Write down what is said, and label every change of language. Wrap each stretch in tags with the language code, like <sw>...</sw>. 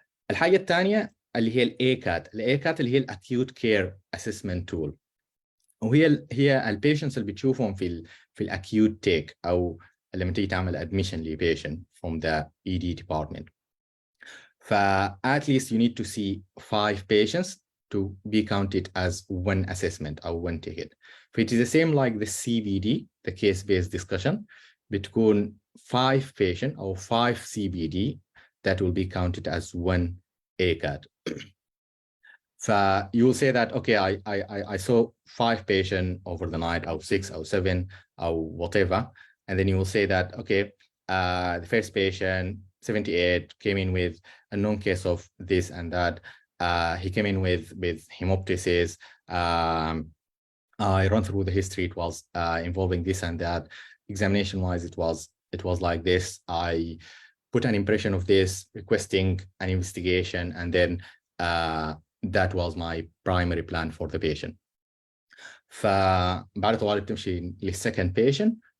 <ar>الحاجة الثانية اللي هي الACAT اللي هي الأكيوت كير أسسمنت تول، وهي البيشنتس اللي بتشوفهم في الأكيوت تيك أو لما تيجي تعمل admission لبيشنت</ar> <en>from the ED department. at least you need to see 5 patients to be counted as one assessment or one ticket. It is the same like the CBD, the case-based discussion, between 5 patients or 5 CBD that will be counted as one ACAT. You will say that, okay, I saw 5 patients over the night, or 6 or 7 or whatever. And then you will say that, okay, the first patient, 78, came in with a known case of this and that. He came in with hemoptysis. I run through the history. It was involving this and that. Examination-wise, it was like this. I put an impression of this, requesting an investigation, and then that was my primary plan for the patient.</en> <ar>فبعد طوال بتمشي للسكند patient.</ar>